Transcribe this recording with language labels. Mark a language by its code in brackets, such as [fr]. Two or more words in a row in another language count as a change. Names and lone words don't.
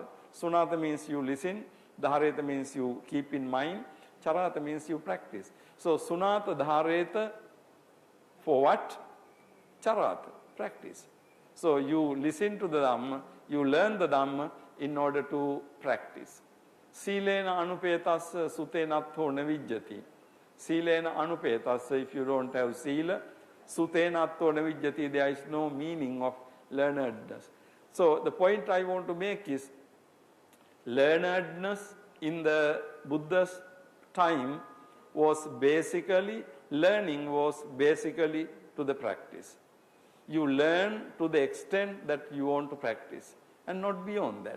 [en] Sunata means you listen, Dhareta means you keep in mind, Charata means you practice. So [pi] Sunata, Dhareta, [en] for what? Charata, practice. So you listen to the Dhamma, you learn the Dhamma in order to practice. [pi] Silena anupetasya sutenatho navijjati. Silena anupetasya, [en] if you don't have sila, [pi] sutenatho navijjati, [en] there is no meaning of learnedness. So the point I want to make is, learnedness in the Buddha's time was basically, learning was basically to the practice. You learn to the extent that you want to practice and not beyond that.